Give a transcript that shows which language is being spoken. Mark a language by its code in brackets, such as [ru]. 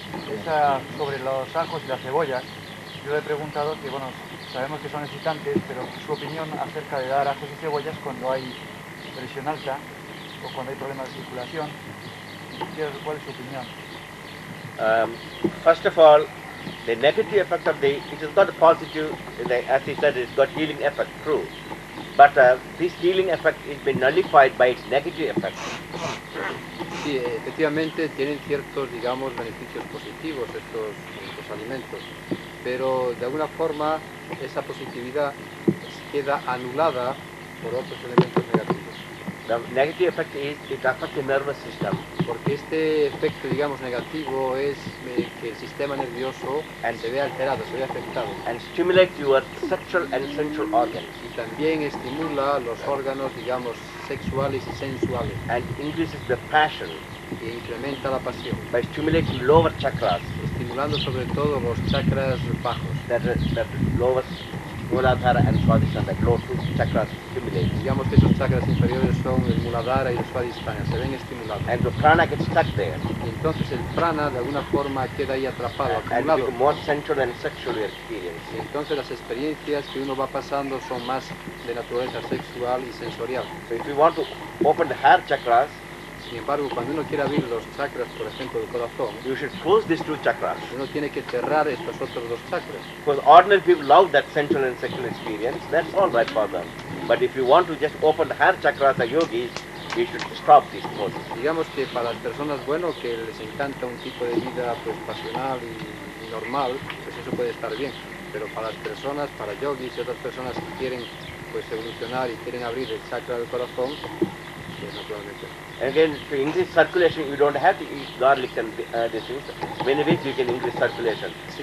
[es] Esa sobre los ajos y las cebollas, yo le he preguntado que, bueno, sabemos que son excitantes, pero su opinión acerca de dar ajos y cebollas cuando hay presión alta o cuando hay problemas de circulación. ¿Cuál es su opinión? [en] First of all, the negative effect of it has got a positive, as he said, it's got healing effect, true. But this healing effect has been nullified by its negative effect. [es] Sí, efectivamente tienen ciertos, digamos, beneficios positivos estos alimentos, pero de alguna forma esa positividad queda anulada por otros elementos negativos. [en] The negative effect is it affects the nervous system. [es] Porque este efecto, digamos, negativo es que el sistema nervioso se ve alterado, se ve afectado. [en] And stimulates your sexual and sensual organs. [es] Y también estimula los órganos, digamos, sexuales y sensuales. [en] And increases the passion. [es] Y incrementa la pasión. [en] By stimulating lower chakras. [es] Estimulando sobre todo los chakras bajos. [en] That lowest Muladhara and Swadhisthana, the low two chakras stimulate. [es] Digamos que esos chakras inferiores son el Muladhara y el Swadhisthana, se ven estimulados. [en] And the prana gets stuck there. [es] Y entonces el prana de alguna forma queda ahí atrapado, acumulado. [en] And more sensual and sexual experience. [es] Y entonces las experiencias que uno va pasando son más de naturaleza sexual y sensorial. [en] So if you want to open the heart chakras, [es] sin embargo, cuando uno quiere abrir los chakras, por ejemplo, del corazón, [en] you should close these two chakras. [es] Uno tiene que cerrar estos otros dos chakras. [en] Because ordinary people love that sensual and sexual experience, that's all right for them. But if you want to just open the heart chakras, the yogis, you should stop this process. [es] Digamos que para las personas, bueno, que les encanta un tipo de vida pues pasional y normal, pues eso puede estar bien. Pero para las personas, para yogis y otras personas que quieren pues evolucionar y quieren abrir el chakra del corazón, pues naturalmente. [en] Again, to increase circulation, you don't have to eat garlic and these things. Many ways you can increase circulation.